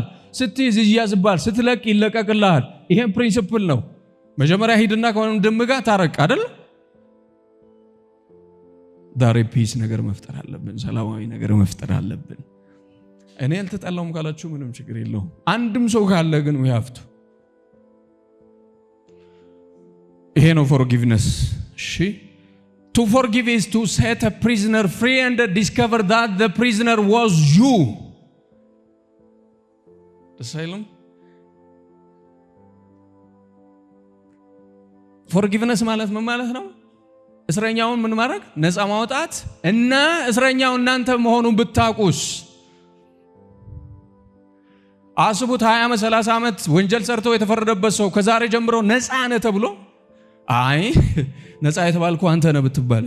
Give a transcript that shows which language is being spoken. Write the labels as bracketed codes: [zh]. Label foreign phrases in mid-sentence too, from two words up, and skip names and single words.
[am] ስትይዝ ይያዝባል፣ ስትለቅ ይለቀቅልሃል። ይሄን ፕሪንሲፕል ነው። መጀመሪያ ሂድና ከወንድም ጋር ታረቅ አይደል? ዛሬ ፒስ ነገር መፍጠር አለብን፣ ሰላማዊ ነገር መፍጠር አለብን። እኔ አልተጣላሁም ካላችሁ ምንም ችግር የለውም። አንድም ሰው ካለ ግን [en] we have to [am] ይሄ ነው forgiveness። እሺ [en] to forgive is to set a prisoner free and discover that the prisoner was you። [am] ደሳይለም forgiveness ማለት ምን ማለት ነው? እስረኛውን ምን ማድረግ? ነፃ ማውጣት እና እስረኛው እናንተ መሆኑን ብታውቁስ? አስቡት 20 ዓመት 30 ዓመት ወንጀል ሰርቶ የተፈረደበት ሰው ከዛሬ ጀምሮ ነፃ ነህ ተብሎ አይ ነፃ የተባልኩ አንተ ነህ ብትባልስ?